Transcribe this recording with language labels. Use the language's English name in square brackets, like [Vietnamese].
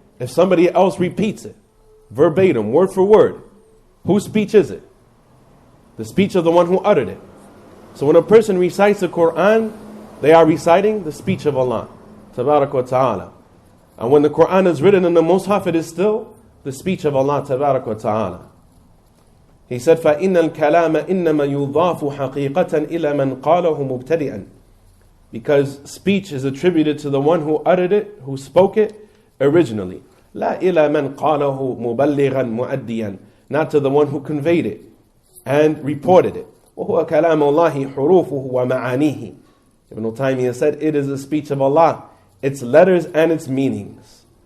[English] If somebody else repeats it, verbatim, word for word, whose speech is it? The speech of the one who uttered it. So when a person recites the Qur'an, they are reciting the speech of Allah tabarak wa ta'ala. And when the Qur'an is written in the Mus'haf, it is still the speech of Allah tabarak wa ta'ala. He said, [Arabic] فَإِنَّ الْكَلَامَ إِنَّمَا يُضَافُ حَقِيقَةً إِلَى مَنْ قَالَهُ مُبْتَدِئًا. [English] Because speech is attributed to the one who uttered it, who spoke it originally. [Arabic] لَا إِلَى مَنْ قَالَهُ مُبَلِّغًا مُؤَدِّيًا. [English] Not to the one who conveyed it and reported it. [Arabic] وَهُوَ كَلَامُ اللَّهِ حُرُوفُهُ وَمَعَانِيهِ. [English] Ibn Taymiyyah said, it is the speech of Allah, its letters and its meanings.